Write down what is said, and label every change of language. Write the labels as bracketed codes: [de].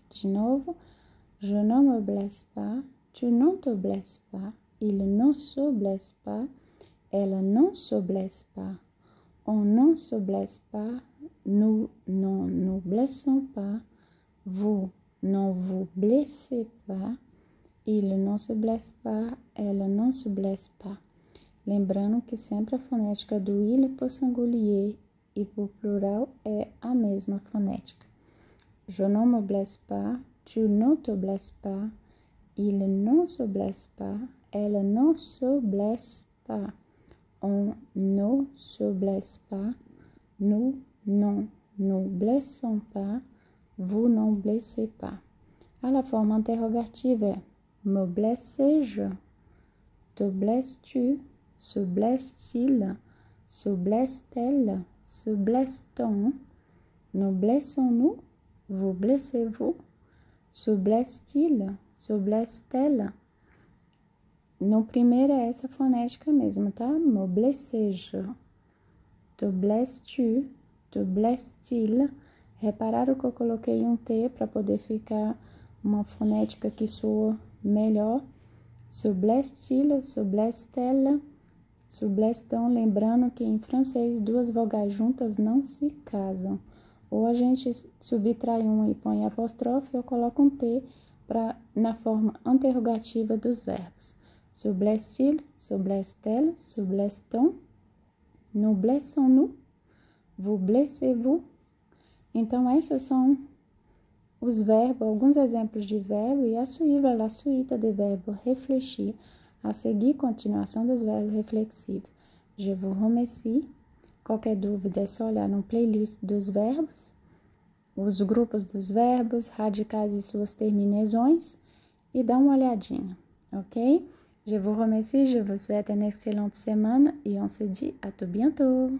[pt] De novo, [fr] je ne me blesse pas, tu ne te blesses pas, il ne se blesse pas, elle ne se blesse pas, on ne se blesse pas, nous ne nous blessons pas, vous ne vous blessez pas, il ne se blesse pas, elle ne se blesse pas. [pt] Lembrando que sempre a fonética do il por singulier e por plural é a mesma fonética. [fr] Je ne me blesse pas, tu ne te blesses pas, il ne se blesse pas, elle ne se blesse pas, on ne se blesse pas, nous non nous blessons pas, vous non blessez pas. À la forme interrogative é me blesses-je, te blesses-tu, se blesse-t-il, se blesse-t-elle, se blesse-t-on, nous blessons-nous, vous blessez-vous, se blesse-t-il, se blesse-t-elle. [pt] No primeiro é essa fonética mesmo, tá? [fr] Me blesses-je, te blesses-tu, te blesse-t-il. [pt] Repararam que eu coloquei um T para poder ficar uma fonética que soa melhor. [fr] Se blesse-t-il, se blesse-t-elle, se blesse-t-on. [pt] Lembrando que em francês duas vogais juntas não se casam. Ou a gente subtrai uma e põe apóstrofe, ou coloca um T na forma interrogativa dos verbos. [fr] Se blesse-t-il, se blesse-t-elle, se blesse-t-on, nous blessons-nous, Vous blessez-vous? [pt] Então, esses são os verbos, alguns exemplos de verbo, e [fr] a suivre la suite [pt] de verbos réfléchis, a seguir continuação dos verbos reflexivos. [fr] Je vous remercie. [pt] Qualquer dúvida é só olhar no playlist dos verbos, os grupos dos verbos, radicais e suas terminaisons, e dá uma olhadinha, ok? [fr] Je vous remercie, je vous souhaite une excellente semaine et on se dit à tout bientôt.